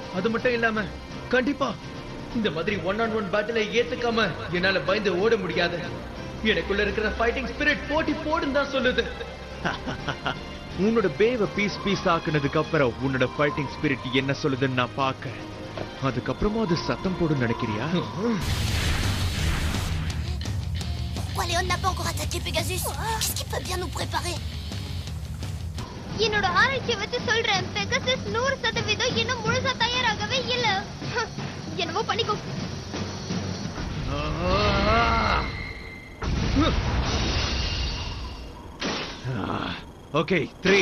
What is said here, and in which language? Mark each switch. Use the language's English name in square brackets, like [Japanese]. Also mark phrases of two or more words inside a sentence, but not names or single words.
[Tamil] அது மட்டும் இல்லாம கண்டிப்பா இந்த மாதிரி 1-on-1 பேட்டிலை ஏத்துக்காம என்னால பயந்து ஓட முடியாது. எனக்குள்ள இருக்கிற [English] fighting spirit [Tamil] போட்டி போடும் தான் சொல்லுது. உன்னோட பேவை [English] piece piece [Tamil] ஆக்குனதுக்கு அப்புறம் உன்னோட [English] fighting spirit [Tamil] என்ன சொல்லுதுன்னு நான் பார்க்க. அதுக்கப்புறமா அது சத்தம் போடும் நினைக்கிறியா? [French] Pourquoi Léon n'a pas encore attaqué Pegasus? Qu'est-ce qui peut bien nous préparer? [Tamil] என்னோட ஆராய்ச்சி வச்சு சொல்றேன், பெகாசஸ் 100% இன்னும் முழுசா தயாராகவே இல்ல. என்னவோ பண்ணிக்கோ. ஓகே, 3